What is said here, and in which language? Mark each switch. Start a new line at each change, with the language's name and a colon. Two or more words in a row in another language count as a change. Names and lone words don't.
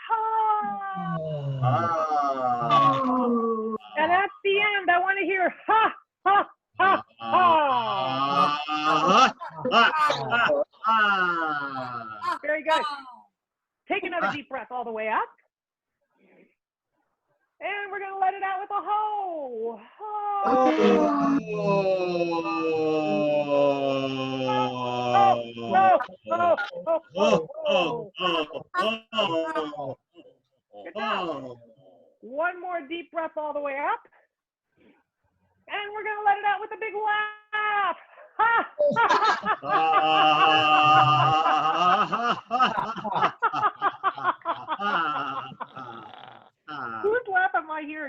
English: Ha. And that's the end. I want to hear ha, ha, ha, ha. Very good. Take another deep breath all the way up. And we're going to let it out with a ho. Ho. Good job. One more deep breath all the way up. And we're going to let it out with a big laugh. Whose laugh am I hearing?